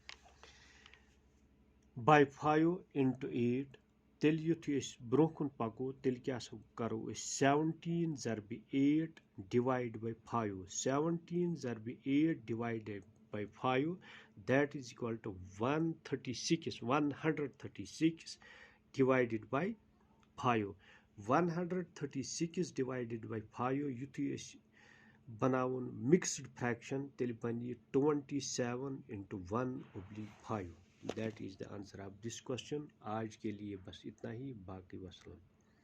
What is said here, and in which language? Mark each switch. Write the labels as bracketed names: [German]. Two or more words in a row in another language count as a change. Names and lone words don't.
[English] by 5 into 8 [Kashmiri] तेल युथि ब्रोकुन पको तेल क्या करो [English] 17 ज़रब 8 divided by 5 17 ज़रब 8 divided by 5 that is equal to 136 divided by 5 136 divided by 5 [Kashmiri] युथि बनावन [English] mixed fraction [Kashmiri] तेल बन [English] 27 into 1/5. That is the answer of this question. [Hindi] आज के लिए बस इतना ही, बाकी वसलम।